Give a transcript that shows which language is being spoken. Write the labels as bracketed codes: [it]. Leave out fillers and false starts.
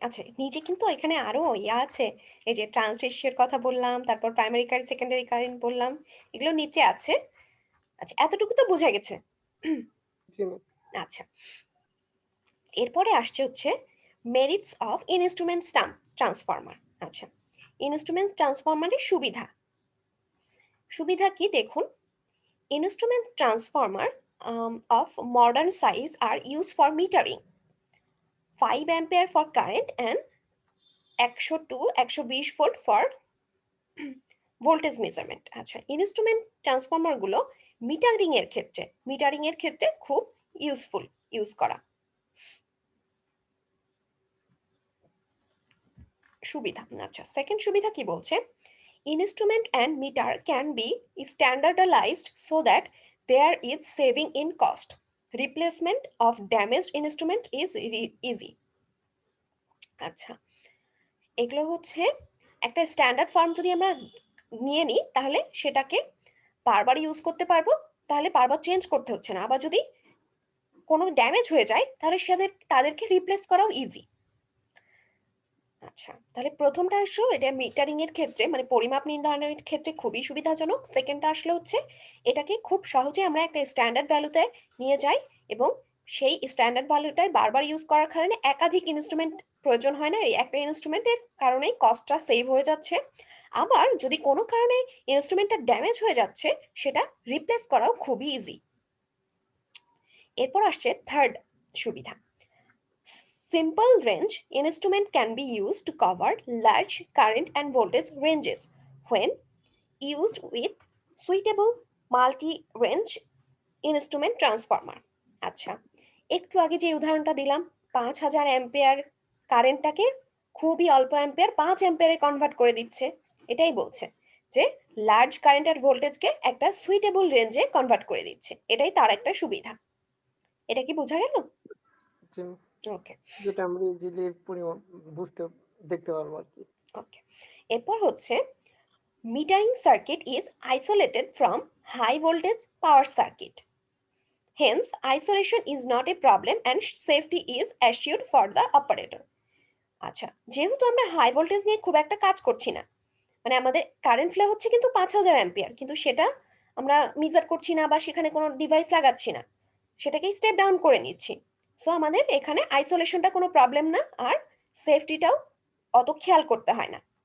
[bn] আচ্ছা, নিচে কিন্তু এখানে আরো ইয়া আছে, এই যে ট্রান্স রেশিওর কথা বললাম, তারপর প্রাইমারি কারেন্ট সেকেন্ডারি কারেন্ট বললাম, এগুলো নিচে আছে। আচ্ছা, এতটুকু তো বোঝা গেছে। জি ম্যাম। আচ্ছা, এরপরে আসছে হচ্ছে মেরিটস অফ ইনস্ট্রুমেন্ট ট্রান্সফরমার। আচ্ছা, ইনস্ট্রুমেন্ট ট্রান্সফরমারের সুবিধা সুবিধা কি দেখুন, [en] instrument transformer of modern size are used for metering 5 ampere for current and 100 to 120 volt for voltage measurement। [bn] আচ্ছা, ইনস্ট্রুমেন্ট ট্রান্সফরমার গুলো মিটারিং এর ক্ষেত্রে খুব ইউজফুল ইউজ করা। সুবিধা, আচ্ছা সেকেন্ড সুবিধা কি বলছে, [en] instrument and meter can be standardized so that there is saving in cost, replacement of damaged instrument is easy। [bn] আচ্ছা, এগুলো হচ্ছে একটা স্ট্যান্ডার্ড ফর্ম যদি আমরা নিয়ে নিই তাহলে সেটাকে বারবার ইউজ করতে পারবো, তাহলে বারবার চেঞ্জ করতে হচ্ছে না। আবার যদি কোনো ড্যামেজ হয়ে যায় তাহলে তাদেরকে রিপ্লেস করাও ইজি। আচ্ছা, তাহলে প্রথমটা আসলো এটা মিটারিং এর ক্ষেত্রে মানে পরিমাপ নির্ধারণের ক্ষেত্রে খুবই সুবিধাজনক। সেকেন্ডটা আসলে হচ্ছে এটাকে খুব সহজে আমরা একটা স্ট্যান্ডার্ড ভ্যালুতে নিয়ে যাই এবং সেই স্ট্যান্ডার্ড ভ্যালুটাই বারবার ইউজ করার কারণে একাধিক ইনস্ট্রুমেন্ট প্রয়োজন হয় না, এই একটা ইনস্ট্রুমেন্টের কারণেই কস্টটা সেভ হয়ে যাচ্ছে। আবার যদি কোনো কারণে ইনস্ট্রুমেন্টটা ড্যামেজ হয়ে যাচ্ছে সেটা রিপ্লেস করাও খুবই ইজি। এরপর আসছে থার্ড সুবিধা, [en] simple range instrument can be used to cover large current and voltage ranges when used with suitable multi-range instrument transformer। [bn] আচ্ছা, একটু আগে যে উদাহরণটা দিলাম 5000 অ্যাম্পিয়ার কারেন্টটাকে খুবই অল্প অ্যাম্পিয়ার 5 অ্যাম্পিয়ারে কনভার্ট করে দিচ্ছে, এটাই বলছে যে লার্জ কারেন্ট আর ভোল্টেজকে একটা সুইটেবল রেঞ্জে কনভার্ট করে দিচ্ছে, এটাই তার একটা সুবিধা। এটা কি বোঝা গেল? জি, ওকে যেটা আমরা ইজিলি পরিমাপ দেখতে পারবো আর কি। ওকে, এরপর হচ্ছে [en] metering circuit is isolated from high voltage power circuit, hence isolation is not a problem and safety is assured for the operator। [bn] আচ্ছা, যেহেতু আমরা হাই ভোল্টেজ নিয়ে খুব একটা কাজ করছি না, মানে আমাদের কারেন্ট ফ্লো হচ্ছে কিন্তু 5000 অ্যাম্পিয়ার, কিন্তু সেটা আমরা মেজার করছি না বা সেখানে কোনো ডিভাইস লাগাচ্ছি না, সেটাকে স্টেপ ডাউন করে নিচ্ছি। সো আমাদের এখানে আইসোলেশনটা কোনো প্রবলেম না, আর সেফটিটাও অত খেয়াল করতে হয় না।